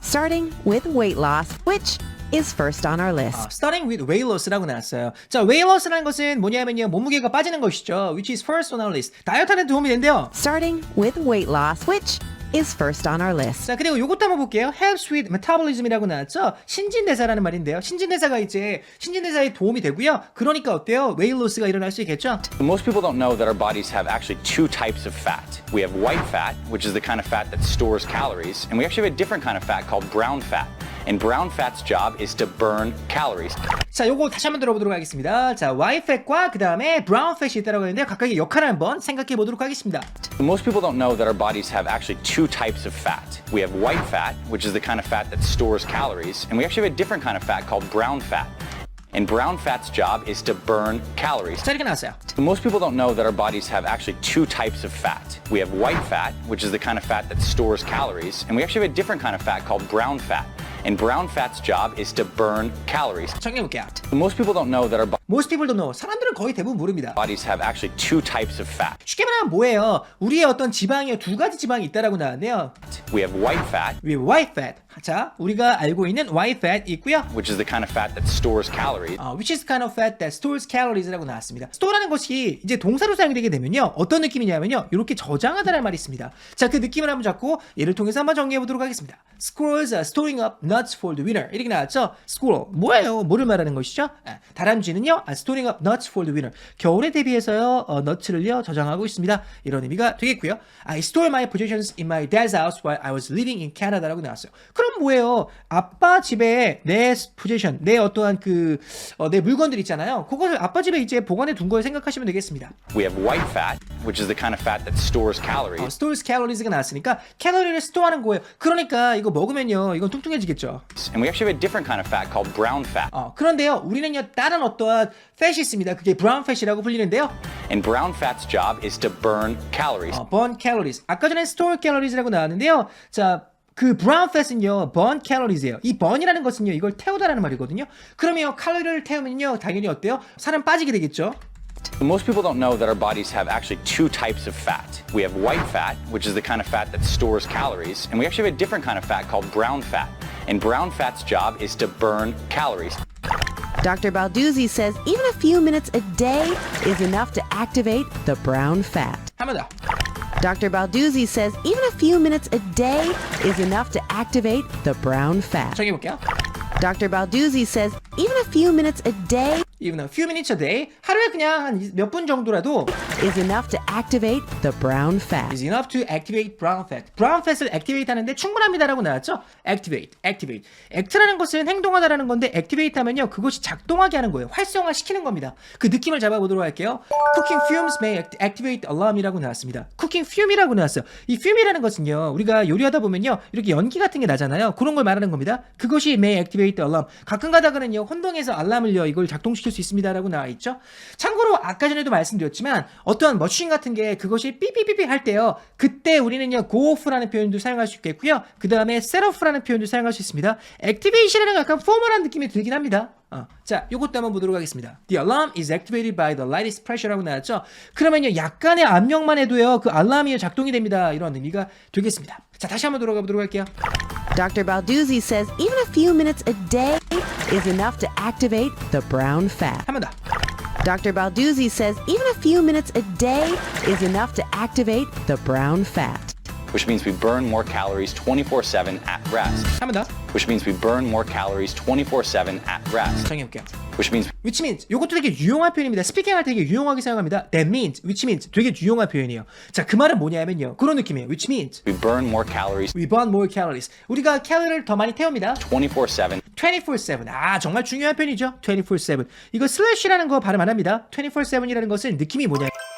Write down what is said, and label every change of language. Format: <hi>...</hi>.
<en>Starting with weight loss, which is first on our list. Starting with weight loss</en> <ko>라고 나왔어요. 자, weight loss라는 것은 뭐냐면요, 몸무게가 빠지는 것이죠.</ko> <en>Which is first on our list.</en> <ko>다이어트하는 데 도움이 된대요.</ko> <en>Starting with weight loss, which is first on our list.</en> <ko>자, 그리고 요것도 한번 볼게요.</ko> <en>Helps with metabolism</en> <ko>이라고 나왔죠. 신진대사라는 말인데요. 신진대사가 이제 신진대사에 도움이 되고요. 그러니까 어때요? weight loss가 일어날 수 있겠죠.</ko> <en>Most people don't know that our bodies have actually two types of fat. We have white fat, which is the kind of fat that stores calories, and we actually have a different kind of fat called brown fat. And brown fat's job is to burn calories.</en> <ko>자, 요거 다시 한번 들어보도록 하겠습니다. 자, white fat과 그 다음에 brown fat이 있다고 하는데요. 각각의 역할을 한번 생각해 보도록 하겠습니다.</ko> <en>Most people don't know that our bodies have actually two types of fat. We have white fat, which is the kind of fat that stores calories, and we actually have a different kind of fat called brown fat. And brown fat's job is to burn calories.</en> <ko>자, 이렇게 나왔어요.</ko> <en>Most people don't know that our bodies have actually two types of fat. We have white fat, which is the kind of fat that stores calories, and we actually have a different kind of fat called brown fat. And brown fat's job is to burn calories.</en> <ko>정리해 볼게요.</ko> <en>Most people don't know that our Most people don't know.</en> <ko>사람들은 거의 대부분 모릅니다.</ko> <en>Bodies have actually two types of fat.</en> <ko>쉽게 말하면 뭐예요? 우리의 어떤 지방이요, 두 가지 지방이 있다라고 나왔네요.</ko> <en>We have white fat, We have white fat.</en> <ko>자, 우리가 알고 있는 white fat 있고요.</ko> <en>which is the kind of fat that stores calories. Which is kind of fat that stores calories 라고 나왔습니다.</en> <ko>store라는 것이 이제 동사로 사용되게 되면요, 어떤 느낌이냐면요, 이렇게 저장하다라는 말이 있습니다. 자, 그 느낌을 한번 잡고 예를 통해서 한번 정리해 보도록 하겠습니다.</ko> <en>Squirrels are storing up nuts for the winter.</en> <ko>이렇게 나왔죠? Squirrel 뭐예요? 뭐를 말하는 것이죠? 다람쥐는요,</ko> <en>storing up nuts for the winter.</en> <ko>겨울에 대비해서요, 너츠를요 저장하고 있습니다. 이런 의미가 되겠고요.</ko> <en>I store my possessions in my dad's house while I was living in Canada 라고 나왔어요.</en> <ko>그럼 뭐예요? 아빠 집에 내 possession, 내 어떠한 내 물건들 있잖아요. 그것을 아빠 집에 이제 보관해 둔 걸 생각하시면 되겠습니다.</ko> <en>We have white fat, which is the kind of fat that stores calories.</en> <ko>stores calories가 나왔으니까 칼로리를 스토어하는 거예요. 그러니까 이거 먹으면요, 이건 뚱뚱해지겠죠.</ko> <en>And we actually have a different kind of fat called brown fat.</en> <ko>그런데요, 우리는요 다른 어떠한 fat이 있습니다. 그게 brown fat이라고 불리는데요.</ko> <en>And brown fat's job is to burn calories. burn calories.</en> <ko>아까 전에 store calories라고 나왔는데요. 자, 그 brown fat은요, burn calories예요. 이 burn이라는 것은요, 이걸 태우다라는 말이거든요. 그러면 칼로리를 태우면요, 당연히 어때요? 살은 빠지게 되겠죠.</ko> <en>Most people don't know that our bodies have actually two types of fat. We have white fat, which is the kind of fat that stores calories, and we actually have a different kind of fat called brown fat. And brown fat's job is to burn calories. Dr. Balduzzi says even a few minutes a day is enough to activate the brown fat.</en> <ko>한 번 더.</ko> <en>Dr. Balduzzi says even a few minutes a day is enough to activate the brown fat.</en> <ko>정해볼게요.</ko> <en>Dr. Balduzzi says even a few minutes a day Even a few minutes a day,</en> <ko>하루에 그냥 한 몇 분 정도라도</ko> <en>is enough to activate the brown fat. is enough to activate brown fat.</en> <ko>brown fat을 activate 하는데 충분합니다라고 나왔죠?</ko> <en>activate.</en> <ko>act라는 것은 행동하다라는 건데 activate 하면요, 그것이 작동하게 하는 거예요. 활성화시키는 겁니다. 그 느낌을 잡아보도록 할게요.</ko> <en>cooking fumes may activate alarm 이라고 나왔습니다.</en> <ko>cooking fume이라고 나왔어요. 이 fume이라는 것은요, 우리가 요리하다 보면요, 이렇게 연기 같은 게 나잖아요. 그런 걸 말하는 겁니다. 그것이</ko> <en>may activate alarm.</en> <ko>가끔 가다가는요, 혼동해서 알람을요, 이걸 작동시킬 수 있습니다라고 나와 있죠. 참고로 아까 전에도 말씀드렸지만 어떠한 머신 같은 게 그것이 삐삐삐삐 할 때요, 그때 우리는요 go off라는 표현도 사용할 수 있겠고요, 그 다음에 set off라는 표현도 사용할 수 있습니다. activation이라는 약간 포멀한 느낌이 들긴 합니다. 자, 요것도 한번 보도록 하겠습니다.</ko> <en>The alarm is activated by the lightest pressure 라고 나왔죠.</en> <ko>그러면요, 약간의 압력만 해도요, 그 알람이 작동이 됩니다. 이런 의미가 되겠습니다. 자, 다시 한번 돌아가 보도록 할게요.</ko> <en>Dr. Balduzzi says even a few minutes a day is enough to activate the brown fat.</en> <ko>한 번 더.</ko> <en>Dr. Balduzzi says even a few minutes a day is enough to activate the brown fat. Which means we burn more calories 24/7 at rest.</en> <ko>한 번 더.</ko> <en>Which means we burn more calories 24/7 at rest.</en> <ko>정해볼게요.</ko> <en>Which means</en> <ko>which means 요것도 되게 유용한 표현입니다. 스피킹 할 때 되게 유용하게 사용합니다.</ko> <en>that means, which means</en> <ko>되게 유용한 표현이에요. 자, 그 말은 뭐냐면요, 그런 느낌이에요.</ko> <en>which means we burn more calories we burn more calories.</en> <ko>우리가 칼로리를 더 많이 태웁니다.</ko> <en>24/7. 24/7.</en> <ko>정말 중요한 표현이죠. 24/7. 이거 슬래시라는 거 발음 안 합니다. 24/7이라는 것은 느낌이 뭐냐,</ko>